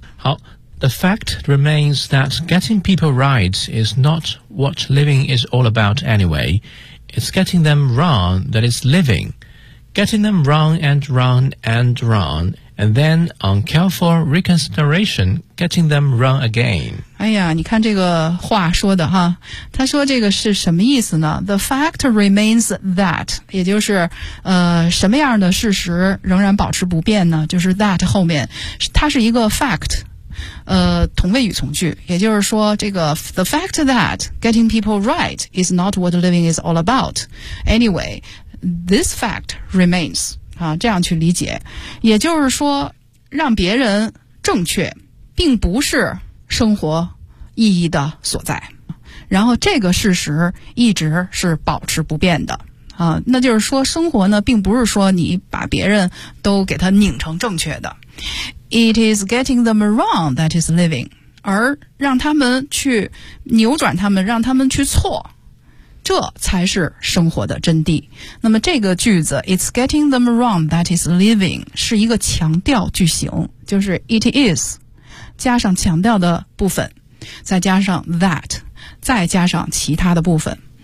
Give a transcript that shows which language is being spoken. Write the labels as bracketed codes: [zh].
[en] 好， The fact remains that getting people right is not what living is all about anywayIt's getting them wrong that is living. Getting them wrong and wrong and wrong. And then on careful reconsideration, getting them wrong again. [zh] 哎呀，你看这个话说的哈，他说这个是什么意思呢？ [en] The fact remains that, [zh] 也就是什么样的事实仍然保持不变呢？就是 that 后面，它是一个 fact。同位语从句，也就是说这个 [en] The fact that getting people right is not what living is all about anyway, this fact remains、 [zh] 啊、这样去理解，也就是说让别人正确并不是生活意义的所在，然后这个事实一直是保持不变的啊，那就是说生活呢并不是说你把别人都给他拧成正确的。 [en] It is getting them wrong that is living. [zh] 而让他们去扭转他们，让他们去错，这才是生活的真谛。那么这个句子 [en] It's getting them wrong that is living [zh] 是一个强调句型，就是 it is 加上强调的部分，再加上 that 再加上其他的部分。